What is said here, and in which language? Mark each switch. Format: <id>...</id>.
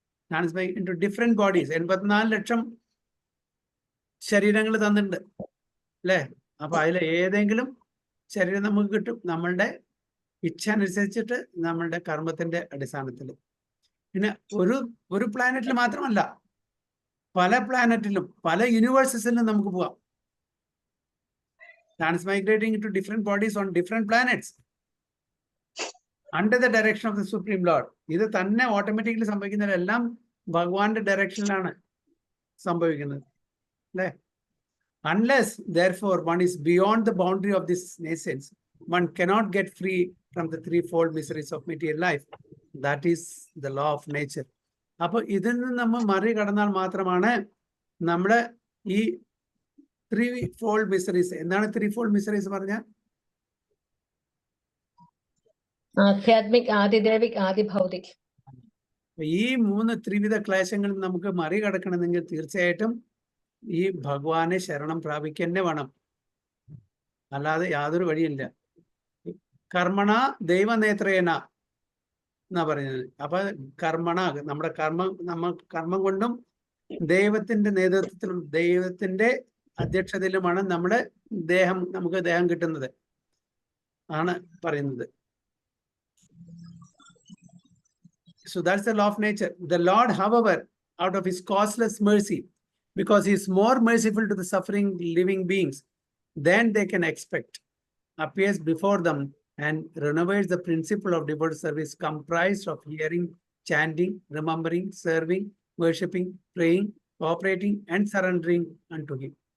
<en>ട്രാൻസ്മൈ into different bodies.</en> <ml>84 ലക്ഷം ശരീരങ്ങൾ തന്നിട്ടുണ്ട്, അല്ലേ? അപ്പൊ അതിൽ ഏതെങ്കിലും ശരീരം നമുക്ക് കിട്ടും നമ്മളുടെ ഇച്ഛ അനുസരിച്ചിട്ട്, നമ്മളുടെ കർമ്മത്തിന്റെ അടിസ്ഥാനത്തിൽ. പിന്നെ ഒരു പ്ലാനറ്റിൽ മാത്രമല്ല, പല പ്ലാനറ്റിലും പല യൂണിവേഴ്സസിലും നമുക്ക് പോവാം.</ml> <en>Transmigrating into different bodies on different planets under the direction of the Supreme Lord.</en> <ml>ഇത് തന്നെ ഓട്ടോമാറ്റിക്കലി സംഭവിക്കുന്നതെല്ലാം ഭഗവാന്റെ ഡയറക്ഷനിലാണ് സംഭവിക്കുന്നത് അല്ലേ?</ml> <en>Unless therefore one is beyond the boundary of this nascence, one cannot get free from the threefold miseries of material life. That is the law of nature.</en> <ml>അപ്പോൾ ഇതിൽ നിന്ന് നമ്മൾ മറികടന്നാൽ മാത്രമാണ് നമ്മുടെ ഈ ത്രീ-ഫോൾഡ് മിസറീസ്. എന്താണ് ത്രീ-ഫോൾഡ് മിസറീസ് പറഞ്ഞാൽ? ആധ്യാത്മിക്, ആദിദേവിക്, ആദിഭൗതിക്. ഈ 3 ത്രിവിധ ക്ലേശങ്ങൾ നമുക്ക് മറികടക്കണമെങ്കിൽ തീർച്ചയായിട്ടും ഈ ഭഗവാനെ ശരണം പ്രാപിക്കന്നെ വേണം, അല്ലാതെ യാതൊരു വഴിയില്ല.</ml> <sa>കർമ്മണ ദൈവനേത്രേന</sa> <ml>എന്നാ പറയുന്നത്. അപ്പൊ കർമ്മണ നമ്മുടെ കർമ്മം കൊണ്ടും ദൈവത്തിന്റെ നേതൃത്വത്തിലും ദൈവത്തിന്റെ അധ്യക്ഷതയിലുമാണ് നമ്മുടെ നമുക്ക് ദേഹം കിട്ടുന്നത് ആണ് പറയുന്നത്.</ml> <en>So that's the law of nature. The Lord, however, out of his causeless mercy, because he is more merciful to the suffering living beings than they can expect, appears before them and renovates the principle of devoted service comprised of hearing, chanting, remembering, serving, worshipping, praying, cooperating and surrendering unto him.</en>